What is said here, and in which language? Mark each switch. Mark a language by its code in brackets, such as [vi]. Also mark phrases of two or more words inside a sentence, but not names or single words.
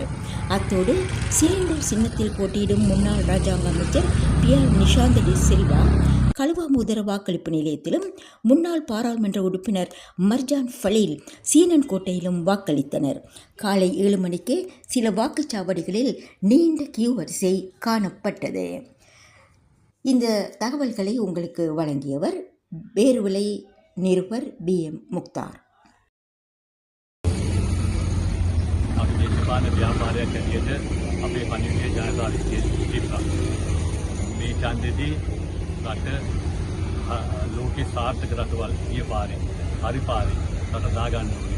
[ta] அத்தோடு சிலிண்டர் சின்னத்தில் போட்டியிடும் முன்னாள் ராஜாங்க அமைச்சர் பியர் நிஷாந்தடி சில்வா கலுவாமுதர வாக்களிப்பு நிலையத்திலும், முன்னாள் பாராளுமன்ற உறுப்பினர் மர்ஜான் ஃபலீல் சீனன்கோட்டையிலும் வாக்களித்தனர். காலை 7 மணிக்கு சில வாக்குச்சாவடிகளில் நீண்ட கியூ வரிசை காணப்பட்டது. இந்த தகவல்களை உங்களுக்கு வழங்கியவர் பேர்வளை நிருபர் BM முக்தார். [si] ව්‍යාපාරයක් ඇටියට අපේ පණිවිඩය ජනතාවට තිබ්බා. මේ ඡන්දෙදී රට ලෝකේ සාර්ථක රටවල් ගිය පාරේ හරි පාරේ රට දාගන්න ඕනේ.